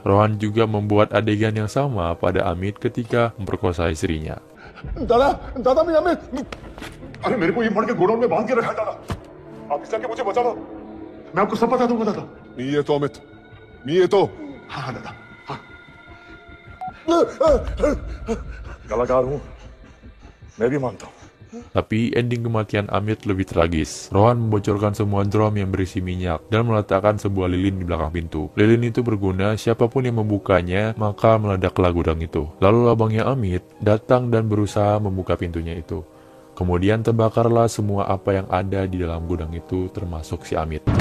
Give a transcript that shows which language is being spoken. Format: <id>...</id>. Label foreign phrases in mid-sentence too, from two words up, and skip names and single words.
<id>Rohan juga membuat adegan yang sama pada Amit ketika memperkosa istrinya.</id> <hi>दादा दादा मैं अमित। अरे मेरे को ये मट के गोडाउन में बांध के रखा था दादा। आप इस जाके मुझे बचा दो, मैं आपको सब बता दूंगा दादा। नहीं है तो अमित, नहीं है तो। हाँ हाँ दादा, हाँ। कलाकार हूँ, मैं भी मानता हूँ।</hi> <id>Tapi ending kematian Amit lebih tragis. Rohan membocorkan semua drum yang berisi minyak dan meletakkan sebuah lilin di belakang pintu. Lilin itu berguna, siapapun yang membukanya maka meledaklah gudang itu. Lalu abangnya Amit datang dan berusaha membuka pintunya itu. Kemudian terbakarlah semua apa yang ada di dalam gudang itu termasuk si Amit.</id>